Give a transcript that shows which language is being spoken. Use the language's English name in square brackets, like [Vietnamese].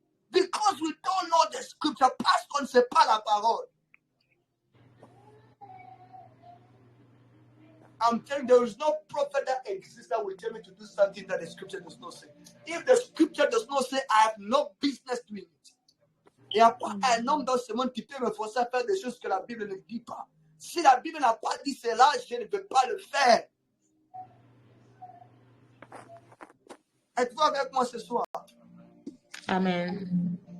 [English] Because we don't know the scripture, [French] parce qu'on ne sait pas la parole. [English] I'm telling you, there is no prophet that exists that will tell me to do something that the scripture does not say. If the scripture does not say, I have no business doing it. [French] Il n'y a pas un homme dans ce monde qui peut me forcer à faire des choses que la Bible ne dit pas. Si la Bible n'a pas dit cela, je ne peux pas le faire. Êtes-vous avec moi ce soir? [English] Amen.